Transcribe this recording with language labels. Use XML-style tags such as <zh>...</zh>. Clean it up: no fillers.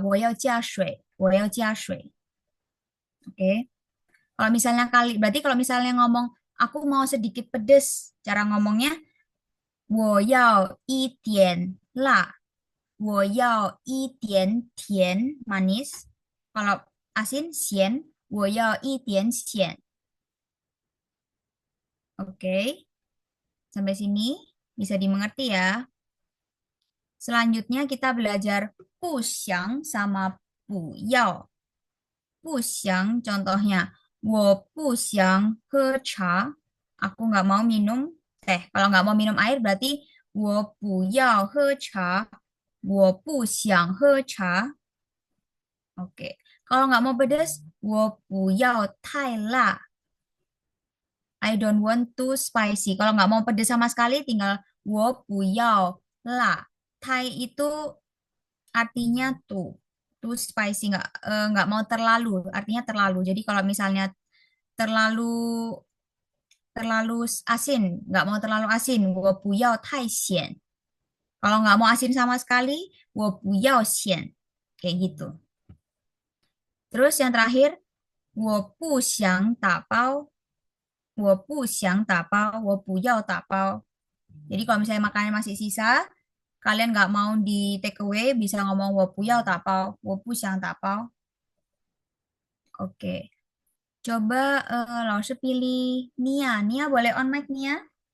<zh>我要加水, 我要加水.Oke.</zh> <id>Kalau misalnya berarti kalau misalnya ngomong aku mau sedikit pedes, cara ngomongnya</id> <zh>我要一点辣, 我要一点甜</zh> <id>manis. Kalau asin 咸,</id> <zh>我要一点咸.</zh> <id>Oke. Sampai sini bisa dimengerti ya. Selanjutnya kita belajar 不想 sama 不要. 不想 contohnya</id> <zh>我不想喝茶.</zh> <id>Aku nggak mau minum teh. Kalau nggak mau minum air berarti</id> <zh>我不要喝茶. 我不想喝茶.Oke.</zh> <id>Kalau nggak mau pedas</id> <zh>我不要太辣.</zh> <en>I don't want too spicy.</en> <id>Kalau nggak mau pedas sama sekali tinggal 我不要辣. Thai itu artinya too spicy nggak mau terlalu artinya terlalu. Jadi kalau misalnya terlalu terlalu asin nggak mau terlalu asin</id> <zh>我不要太咸.</zh> <id>Kalau nggak mau asin sama sekali</id> <zh>我不要咸.</zh> <id>Kayak gitu. Terus yang terakhir</id> <zh>我不想打包. 我不想打包我不要打包.</zh> <id>Jadi kalau misalnya makanan masih sisa kalian nggak mau di take away bisa ngomong</id> <zh>我不要打包我不想打包.</zh> <id>Oke. Coba Lause pilih Nia. Nia boleh on mic Nia?</id>